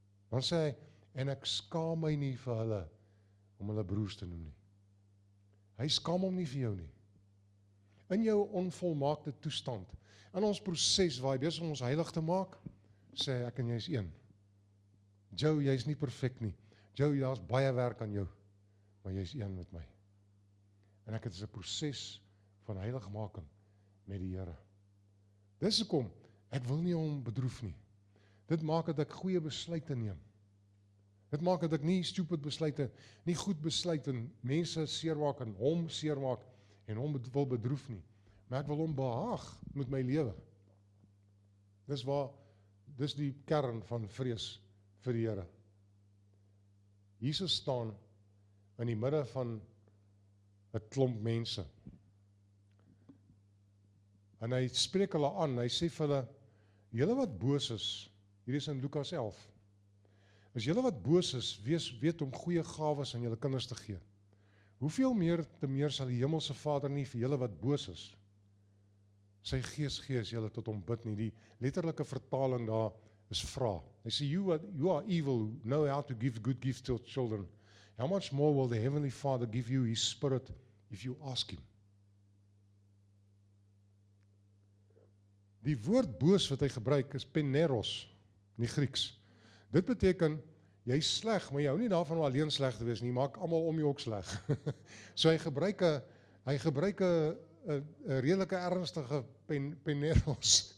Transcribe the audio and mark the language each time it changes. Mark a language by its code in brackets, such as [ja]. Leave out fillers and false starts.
[af] Dan sê hy, en ek skaam my nie vir hulle om hulle broers te noem nie. Hy skaam hom nie vir jou nie. In jou onvolmaakte toestand, in ons proses waar hy besig om ons heilig te maak, sê hy, ek en jy is een. Joe, jy is nie perfek nie. Joe, daar is baie werk aan jou, maar jy is een met my. En ek het is 'n proses van heiligmaking met die Here. Dis hoekom, ek wil nie hom bedroef nie. Dit maak dat ek goeie besluite neem. Dit maak dat ek nie stupid besluite, nie goed besluit en mense seermaak en hom seermaak en hom wil bedroef nie. Maar ek wil hom behaag met my lewe. Dis die kern van vrees vir die Here. Jesus staan in die midde van 'n klomp mense. En hy spreek hulle aan, hy sê vir hulle, julle wat boos is, hier is in Lukas 11, as julle wat boos is, weet om goeie gawes aan julle kinders te gee. Hoeveel meer te meer sal die hemelse Vader nie vir julle wat boos is, sy gees gee as julle tot hom bid nie. Die letterlike vertaling daar is vra. Hy sê, [en] you are evil, know how to give good gifts to children. How much more will the Heavenly Father give you His Spirit if you ask Him? [af] Die woord boos wat hy gebruik is peneros in die Grieks. Dit beteken, jy is sleg, maar jy hou nie daarvan om alleen sleg te wees nie, maak almal om jou ook sleg. So hy gebruik 'n redelike ernstige peneros.